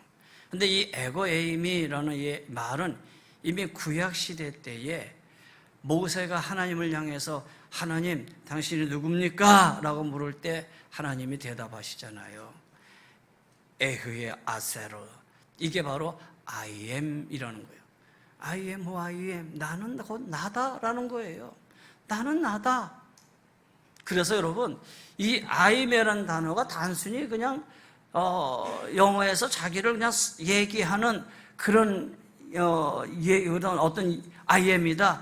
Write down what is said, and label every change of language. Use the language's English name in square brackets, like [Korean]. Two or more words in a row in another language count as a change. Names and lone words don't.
[Korean] 근데 이 에고에이미라는 이 말은 이미 구약 시대 때에 모세가 하나님을 향해서 하나님, 당신이 누굽니까? 라고 물을 때 하나님이 대답하시잖아요. [Hebrew] אהיה אשר. [Korean] 이게 바로 [English] I am [Korean] 이라는 거예요. [English] I am who I am. [Korean] 나는 곧 나다라는 거예요. 나는 나다. 그래서 여러분, 이 [English] I am [Korean] 이라는 단어가 단순히 그냥 영어에서 자기를 그냥 얘기하는 그런 어떤 [English] I am [Korean] 이다.